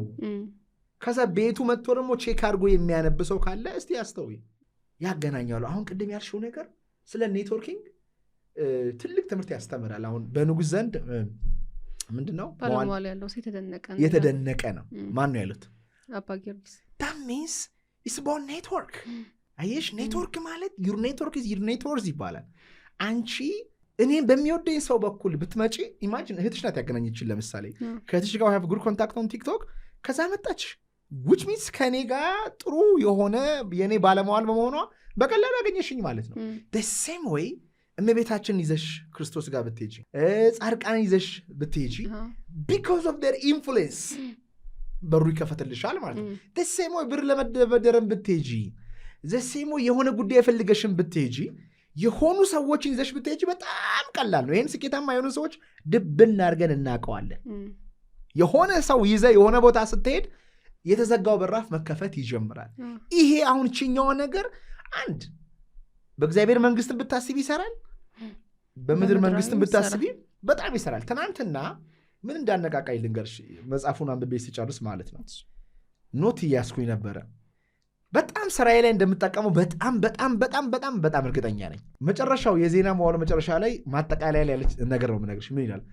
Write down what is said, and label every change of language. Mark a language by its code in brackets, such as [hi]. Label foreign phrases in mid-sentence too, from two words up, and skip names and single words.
[am] ከዛ ቤቱ መጥቶ ደግሞ ቼክ አድርጎ የሚያነብሰው ካለ እስቲ ያስተውይ። ያገናኛሉ። አሁን ቅድም ያልሽው ነገር ስለ ኔትወርኪንግ ትልቅ ትምህርት ያስተምራል። አሁን በንጉሥ ዘንድ ምንድነው የተደነቀ ነው። ማን ነው ያሉት? አባ ጊዮርጊስ። [en] that means it's about network። [am] አየሽ ኔትወርክ ማለት [en] your network is your networks [am] ይባላል። አንቺ እኔም በሚወደኝ ሰው በኩል ብትመጪ ኢማጂን እህትሽ ናት ያገናኘችን። ለምሳሌ ከእህትሽ ጋር [en] have good contact on TikTok [am] ከዛ መጣች [en] which means [am] ከኔ ጋር ጥሩ የሆነ የኔ ባለመዋል በመሆኗ በቀላሉ ያገኘሽኝ ማለት ነው። [en] the same way [am] እመቤታችንን ይዘሽ ክርስቶስ ጋር ብትሄጂ፣ ጻድቃንን ይዘሽ ብትሄጂ [en] because of their influence [am] በሩ ይከፈትልሻል ማለት ነው። [en] the same way [am] ብር ለመደበደረን ብትሄጂ፣ [en] the same way [am] የሆነ ጉዳይ ፈልገሽን ብትሄጂ፣ የሆኑ ሰዎችን ይዘሽ ብትሄጂ በጣም ቀላል ነው። ይህን ስኬታማ የሆኑ ሰዎች ድብን አድርገን እናውቀዋለን። የሆነ ሰው ይዘ የሆነ ቦታ ስትሄድ የተዘጋው በራፍ መከፈት ይጀምራል። ይሄ አሁን ችኛው ነገር አንድ በእግዚአብሔር መንግስትን ብታስቢ ይሰራል፣ በምድር መንግስትን ብታስቢ በጣም ይሰራል። ትናንትና ምን እንዳነቃቃኝ ልንገርሽ። መጽሐፉን አንብቤ ሲጨርስ ማለት ነው ኖት እያስኩኝ ነበረ። በጣም ስራዬ ላይ እንደምጠቀመው በጣም በጣም በጣም በጣም በጣም እርግጠኛ ነኝ። መጨረሻው የዜና መዋሉ መጨረሻ ላይ ማጠቃለያ ላይ ያለች ነገር ነው የምነግርሽ። ምን ይላል?